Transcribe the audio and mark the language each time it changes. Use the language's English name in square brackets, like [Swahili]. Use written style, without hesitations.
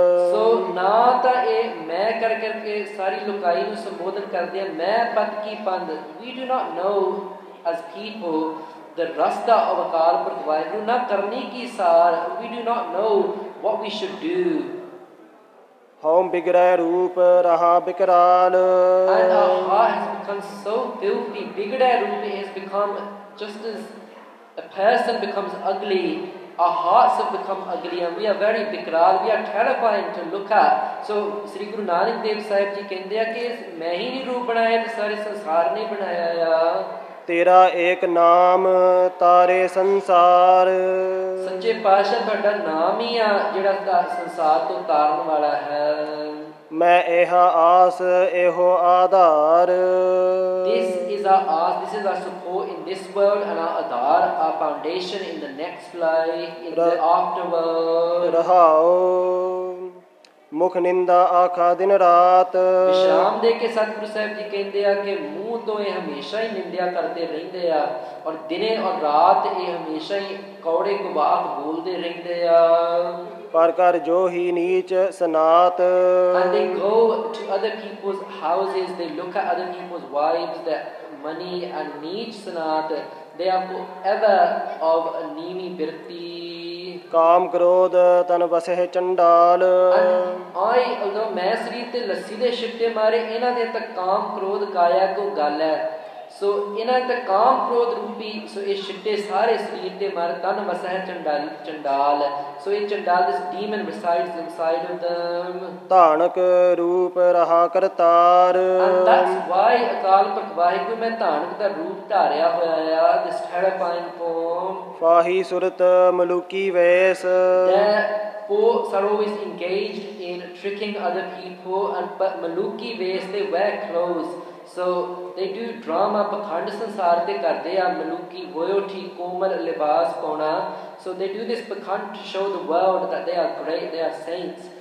[Punjabi] ਸੋ ਨਾ ਤਾਂ ਇਹ ਮੈਂ ਕਰ ਕਰਕੇ ਸਾਰੀ ਲੁਕਾਈ ਨੂੰ ਸੰਬੋਧਨ ਕਰਦੇ ਆ ਮੈਂ ਪਤ ਕੀ ਪੰਧ [English] we do not know as people the rasta of [Punjabi] Akal Purakh Waheguru ਨਾ ਕਰਨੀ ਕੀ ਸਾਰ [English] we do not know what we should do [Punjabi] ਹਉ ਬਿਗੜੈ ਰੂਪ ਰਹਾ ਬਿਕਰਾਲ [English] and our heart has become so filthy ਬਿਗੜੈ ਰੂਪ has become just as a person becomes ugly our hearts have become ugly and we are very bikral we are terrifying to look at so Sri Guru Nanak Dev Sahib Ji [Punjabi] ਕਹਿੰਦੇ ਆ ਕਿ ਮੈਂ ਹੀ ਨਹੀਂ ਰੂਪ ਬਣਾਇਆ ਤੇ ਸਾਰੇ ਸੰਸਾਰ ਨੇ ਬਣਾਇਆ ਆ ਤੇਰਾ ਏਕ ਨਾਮ ਤਾਰੇ ਸੰਸਾਰ ਸੱਚੇ ਪਾਤਸ਼ਾਹ ਤੁਹਾਡਾ ਨਾਮ ਹੀ ਆ ਜਿਹੜਾ ਸੰਸਾਰ ਤੋਂ ਤਾਰਨ ਵਾਲਾ ਹੈ ਮੈਂ ਇਹ ਆਸ ਇਹੋ ਆਧਾਰ [English] this is our aas this is our support in this world and our adhar our foundation in the next life in the afterworld [Punjabi] ਰਹਾਉ ਮੁਖ ਨਿੰਦਾ ਆਖਾ ਦਿਨ ਰਾਤ ਵਿਸ਼ਰਾਮ ਦੇ ਕੇ ਸਤਿਗੁਰੂ ਸਾਹਿਬ ਜੀ ਕਹਿੰਦੇ ਆ ਕਿ ਮੂੰਹ ਤੋਂ ਇਹ ਹਮੇਸ਼ਾ ਹੀ ਨਿੰਦਿਆ ਕਰਦੇ ਰਹਿੰਦੇ ਆ ਔਰ ਦਿਨੇ ਔਰ ਰਾਤ ਇਹ ਹਮੇਸ਼ਾ ਹੀ ਕੌੜੇ ਕੁਬਾਤ ਬੋਲਦੇ ਰਹਿੰਦੇ ਆ ਪਰ ਕਰ ਜੋ ਹੀ ਨੀਚ ਸਨਾਤ [English] and they go to other people's houses they look at other people's wives that money and neech sanat they are forever of a neemi birti [Punjabi] ਕਾਮ ਕ੍ਰੋਧ ਤਨ ਵਸਹਿ ਚੰਡਾਲ। although ਮੈਂ ਸਰੀਰ ਤੇ ਲੱਸੀ ਦੇ ਛਿੱਟੇ ਮਾਰੇ, ਇਹਨਾਂ ਦੇ ਤਾਂ ਕਾਮ ਕ੍ਰੋਧ ਕਾਇਆ ਕੋ ਗੱਲ ਹੈ। ਸੋ ਇਹਨਾਂ ਤੇ ਕਾਮ ਕ੍ਰੋਧ ਰੂਪੀ ਸੋ ਇਹ ਛਿੱਟੇ ਸਾਰੇ ਸਰੀਰ ਤੇ ਮਾਰੇ। ਤਨ ਵਸਹਿ ਚੰਡਾਲ। ਸੋ ਇਹ ਚੰਡਾਲ, [English] this demon resides inside of them. [Punjabi] Dhanak ਰੂਪ ਰਹਾ Kartar. [English] And that's why [Punjabi] Akal Purakh Waheguru ਮੈਂ ਧਾਨਕ ਦਾ ਰੂਪ ਧਾਰਿਆ ਹੋਇਆ ਆ, [English] this terrifying form. [Punjabi] ਫਾਹੀ ਸੁਰਤ ਮਲੂਕੀ ਵੇਸ। [English] Folks are always engaged in tricking other people, but Maluki ways they wear clothes. So they do drama, [Punjabi] pakhand sansar te karde a [English] Maluki royalty [Punjabi] komal libas pauna. [English] So they do this pakhand to show the world that they are great, they are saints.